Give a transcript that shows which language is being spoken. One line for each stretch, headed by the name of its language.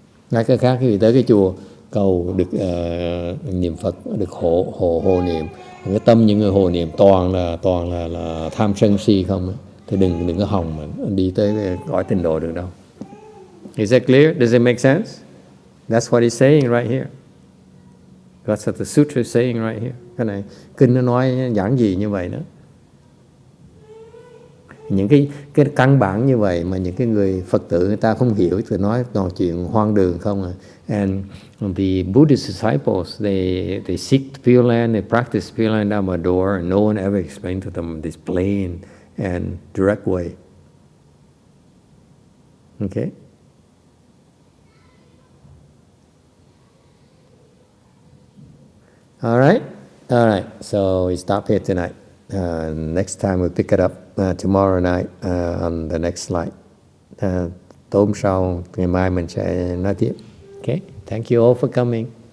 Vietnamese: Nói cái khác, khi tới cái chùa cầu được niệm Phật, được hộ niệm, cái tâm những người hộ niệm toàn là tham sân si không, thì đừng có hòng mà đi tới cõi Tịnh độ được đâu.
English: Is that clear? Does it make sense? That's what he's saying right here. That's what the sutra is saying right here.
Vietnamese: Cái này kinh nó nói giản dị như vậy đó. Những cái căn bản như vậy mà những cái người Phật tử người ta không hiểu thì nói toàn chuyện hoang đường không à.
English: And the Buddhist disciples, they seek the Pure Land, they practice Pure Land Dhammador, and no one ever explained to them this plain and direct way. Okay? All right. So we stop here tonight. Next time we'll pick it up tomorrow night on the next slide.
Vietnamese: Tối hôm sau, ngày mai mình sẽ nói tiếp. Okay.
English: Thank you all for coming.